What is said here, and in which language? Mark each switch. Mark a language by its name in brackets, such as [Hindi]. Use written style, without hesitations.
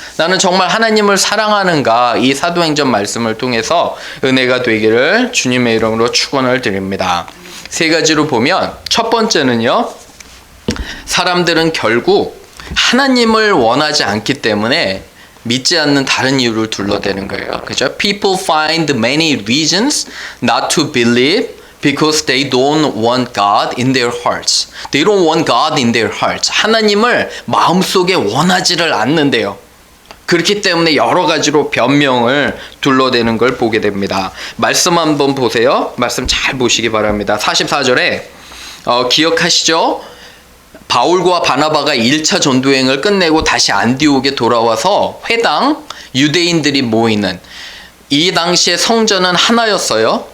[Korean] 나는 정말 하나님을 사랑하는가? 이 사도행전 말씀을 통해서 은혜가 되기를 주님의 이름으로 축원을 드립니다. 세 가지로 보면 첫 번째는요. 사람들은 결국 하나님을 원하지 않기 때문에 믿지 않는 다른 이유를 둘러대는 거예요. 그죠? [English] People find many reasons not to believe because they don't want God in their hearts. They don't want God in their hearts. [Korean] 하나님을 마음속에 원하지를 않는데요. 그렇기 때문에 여러 가지로 변명을 둘러대는 걸 보게 됩니다. 말씀 한번 보세요. 말씀 잘 보시기 바랍니다. 44절에 기억하시죠? 바울과 바나바가 1차 전도행을 끝내고 다시 안디옥에 돌아와서 회당, 유대인들이 모이는 이 당시에 성전은 하나였어요.